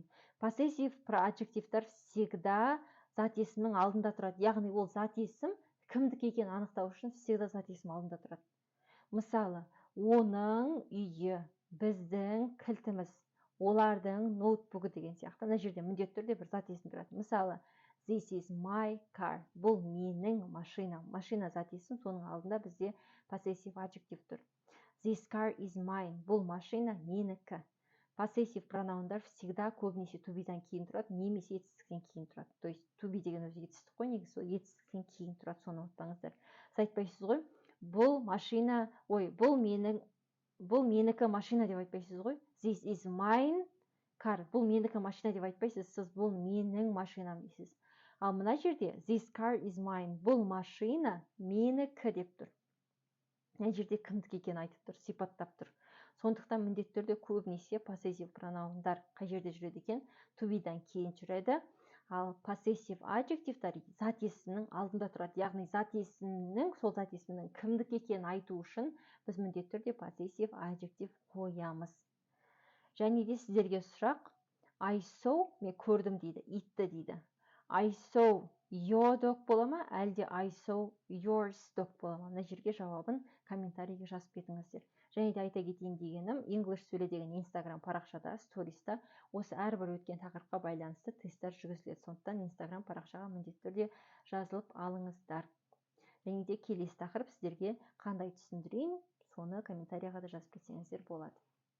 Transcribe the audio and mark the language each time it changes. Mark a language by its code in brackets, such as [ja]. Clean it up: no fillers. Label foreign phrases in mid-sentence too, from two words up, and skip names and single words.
[en] Possessive adjectivтар [kk] всегда зат есімнің алдында тұрады. Яғни ол зат есім кімдікі екенін анықтау үшін всегда зат есім алдында тұрады. Мысалы, оның үйі, біздің кілтіміз, олардың ноутбугі деген сияқты. Мына жерде міндетті түрде бір зат есім тұрады. Мысалы, [en] this is my car. [kk] Бұл менің машинам. Машина зат есім, соның алдында бізде [en] possessive adjective [kk] тұр. [en] This car is mine. [kk] Бұл машина менікі. [en] Possessive пронаундар [kk] всегда көбінесе [en] to be-дан [kk] кейін тұрады, немесе етістіктен кейін тұрады. То есть [en] to be [kk] деген өзі етістік қой, негізі сол етістіктен кейін тұрады, соны ұмытпаңыздар. Сіз айтпайсыз ғой, бұл менікі машина деп айтпайсыз ғой. [en] This is mine car. [kk] Бұл менікі машина деп айтпайсыз, сіз бұл менің машинам дейсіз. Ал мына жерде [en] this car is mine. [kk] Бұл машина менікі деп тұр. Мына жерде кімдікі екенін айтып тұр, сипаттап тұр. Сондықтан міндетті түрде көбінесе [en] possessive пронаундар [kk] қай жерде жүреді екен? [en] To be-дан [kk] кейін жүреді. Ал [en] possessive adjectivтар [kk] зат есімнің алдында тұрады. Яғни зат есімнің, сол зат есімнің кімдікі екенін айту үшін біз міндетті түрде [en] possessive adjective [kk] қоямыз. Және де сіздерге сұрақ, [en] I saw, [kk] мен көрдім дейді, итті дейді. [en] I saw your dog [kk] бола ма, әлде [en] I saw yours dog [kk] бола ма? Мына жерге жауабын комментарийге жазып кетіңіздер. Және де айта кетейін дегенім, English сөйле деген Instagram парақшада, сториста осы әрбір өткен тақырыпқа байланысты тесттер жүргізіледі. Сондықтан Instagram парақшаға міндетті түрде жазылып алыңыздар. Және де келесі тақырып сіздерге қандай түсіндірейін, соны комментарийға да жазып кетсеңіздер болады.